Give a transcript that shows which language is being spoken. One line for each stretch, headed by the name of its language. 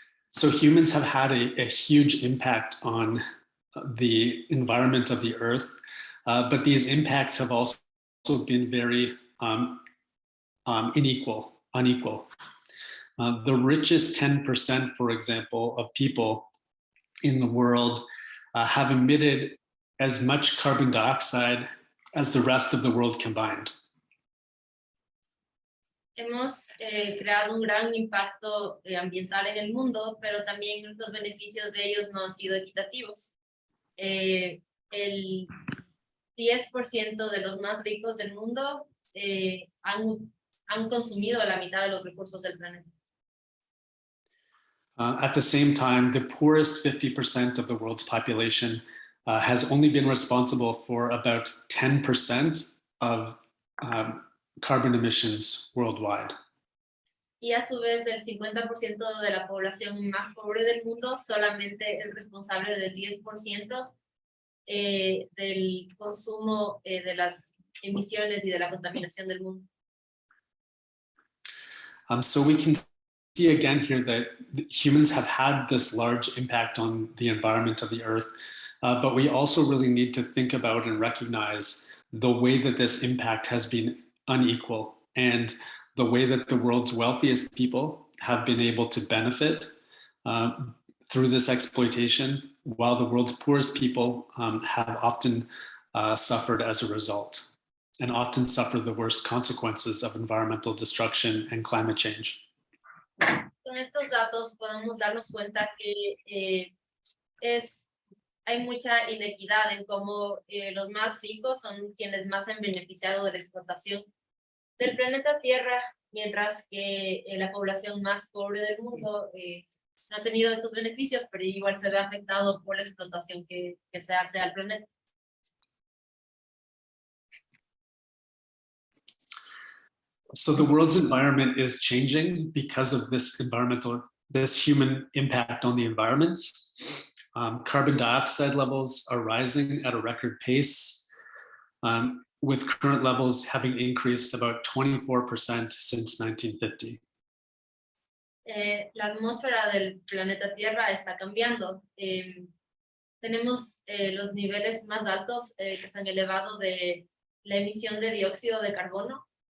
English: So humans have had a huge impact on the environment of the Earth, but these impacts have also been very unequal. The richest 10%, for example, of people in the world have emitted as much carbon dioxide as the rest of the world combined.
Spanish: hemos creado un gran impacto ambiental en el mundo, pero también los beneficios de ellos no han sido equitativos. El 10% de los más ricos del mundo han consumido la mitad de los recursos del planeta.
English: At the same time, the poorest 50% of the world's population has only been responsible for about 10% of carbon emissions worldwide.
Spanish: Y a su vez, el 50% de la población más pobre del mundo solamente es responsable del 10% del consumo de las emisiones y de la contaminación del mundo.
English: So we can see again here that humans have had this large impact on the environment of the earth, but we also really need to think about and recognize the way that this impact has been unequal and the way that the world's wealthiest people have been able to benefit through this exploitation, while the world's poorest people have often suffered as a result, and often suffer the worst consequences of environmental destruction and climate change.
Spanish: Con estos datos podemos darnos cuenta que hay mucha inequidad en cómo los más ricos son quienes más se han beneficiado de la explotación del planeta Tierra, mientras que la población más pobre del mundo no ha tenido estos beneficios, pero igual se ve afectado por la explotación que se hace al planeta.
English: So the world's environment is changing because of this human impact on the environment. Carbon dioxide levels are rising at a record pace, with current levels having increased about 24% since 1950.
Spanish: La atmósfera del planeta Tierra está cambiando. Tenemos los niveles más altos que se han elevado de la emisión de dióxido de carbono.